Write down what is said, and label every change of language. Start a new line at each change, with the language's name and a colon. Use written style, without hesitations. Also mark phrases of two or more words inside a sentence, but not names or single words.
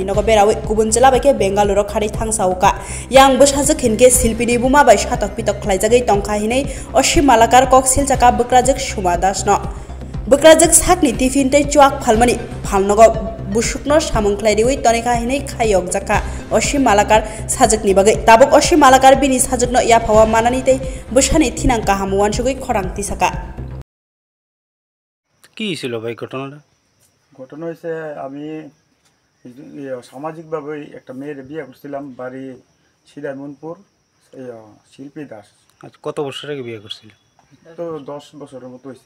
Kok Borok: nogo berawe kubun jelabai ke Bengaluru khari thangsauka yang bushajak hinke Silpini buma bai shatok pitok khlaijagai tongkha hinai Oshim Malakar kok siljaka bukrajak Suma Das no bukrajak sakni tifin tei chuak phalmani phalnogo busukno samung khlaidiwi tonika hinai khayok jaka Oshim Malakar sajakni bagai tabuk Oshim Malakar bini sajakno ya phawa manani tei bushani thinang kahamuan sugoi khorang tisaka
Bangla: কি ছিল ভাই ঘটনাটা? ঘটনা হয়েছে আমি সামাজিকভাবে একটা মেয়ের বিয়ে করছিলাম বাড়ি সিদামনপুর শিল্পী দাস। আচ্ছা, কত বছর আগে বিয়ে করছিল? তো 10 বছরের মতো হয়েছে।